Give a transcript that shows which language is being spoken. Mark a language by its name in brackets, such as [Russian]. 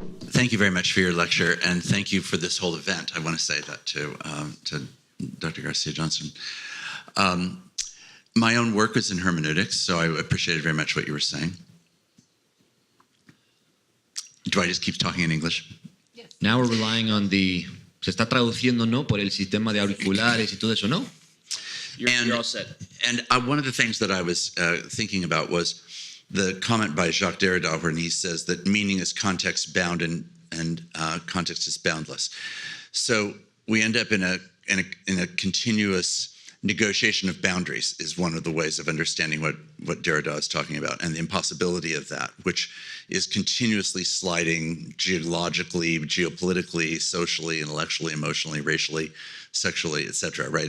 [English] Thank you very much for your lecture, and thank you for this whole event. I want to say that to Dr. Garcia Johnson. My own work is in hermeneutics, so I appreciated very much what you were saying. Do I just keep talking in English? Yes. Now we're relying on the... [Spanish] Se está traduciendo, ¿no? Por el sistema de auriculares y todo eso, ¿no? [English] You're all set. And one of the things that I was thinking about was the comment by Jacques Derrida when he says that meaning is context bound and context is boundless. So we end up in a continuous negotiation of boundaries is one of the ways of understanding what Derrida is talking about, and the impossibility of that, which is continuously sliding geologically, geopolitically, socially, intellectually, emotionally, racially, sexually, etc. Right?